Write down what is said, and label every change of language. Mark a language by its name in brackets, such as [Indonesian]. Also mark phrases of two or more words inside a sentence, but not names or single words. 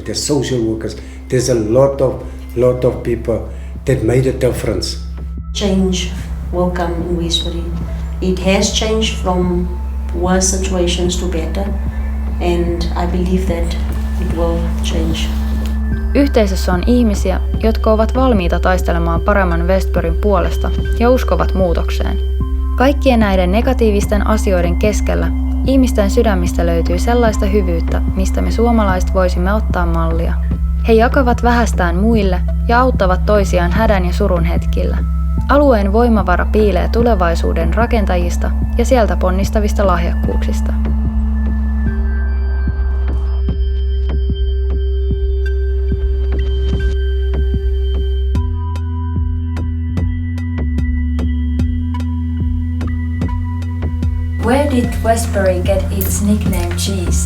[English] There's social workers. There's a lot of people that made a difference. Change will come in Westbury. It has changed from worse situations to better, and I believe that it will change. [Finnish] Yhteisössä on ihmisiä, jotka ovat valmiita taistelemaan paremman Westburyn puolesta ja uskovat muutokseen. Kaikkien näiden negatiivisten asioiden keskellä ihmisten sydämistä löytyy sellaista hyvyyttä, mistä me suomalaiset voisimme ottaa mallia. He jakavat vähästään muille ja auttavat toisiaan hädän ja surun hetkillä. Alueen voimavara piilee tulevaisuuden rakentajista ja sieltä ponnistavista lahjakkuuksista. [English] Where did Westbury get its nickname cheese?